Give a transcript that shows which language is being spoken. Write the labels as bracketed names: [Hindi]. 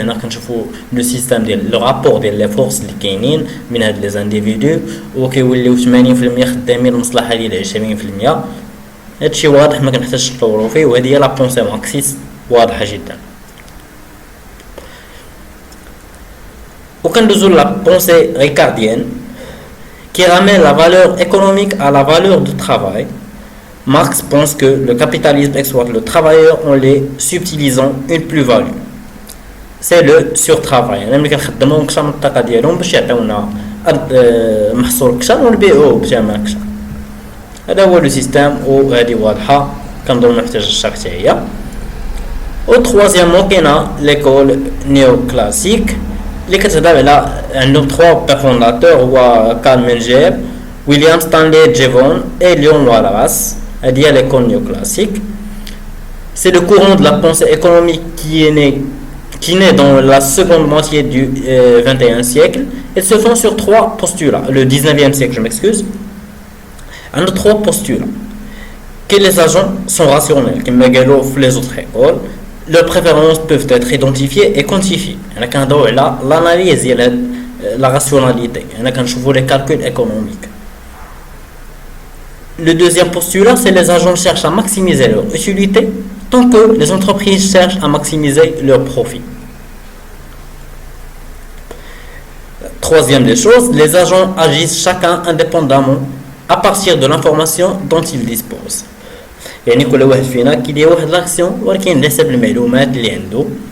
[Arabic] هنا كنشوفوا لو سيستيم ديال لو رابور ديال لي فورس اللي كاينين من هاد لي زانديفيدو، وكيوليو 80% خدامين المصلحه ديال 20%. هادشي واضح ما كنحتاجش نطوروا فيه، وهذه هي لا بونسي ماركسيست واضحه جدا. وكندوزو [French] لا بونسي ريكارديenne qui ramène la valeur économique à la valeur du travail. Marx pense que le capitalisme exploite le travailleur en les subtilisant une plus-value. C'est le surtravail. [Arabic] يعني ملي كنخدموا اكثر من الطاقه ديالهم باش يعطيونا محصول اكثر ونبيعوه بثمن اكثر. هذا هو لو سيستيم وهذه واضحه كنظن محتاج الشرح حتى هي. و troisièmement كاينه ليكول نيو كلاسيك اللي كتهضر على عندهم 3 فونداتور هو كارل مينجر، ويليام ستانلي جيفون et ليون والاس. هذه هي l'école néoclassique. [French] C'est le courant de la pensée économique qui naît dans la seconde moitié du 21e siècle. Elle se fonde sur 3 postulats. Le 19e siècle, je m'excuse. On a 3 postulats. Que les agents sont rationnels, comme les autres écoles. Leurs préférences peuvent être identifiées et quantifiées. On a l'analyse et la rationalité. On a les calculs économiques. Le deuxième postulat, c'est les agents cherchent à maximiser leur utilité tant que les entreprises cherchent à maximiser leur profit. Troisième des choses, les agents agissent chacun indépendamment à partir de l'information dont ils disposent. [Arabic] يعني كل واحد فينا كيدير واحد لاكسيون ولكن على حسب المعلومات اللي عنده.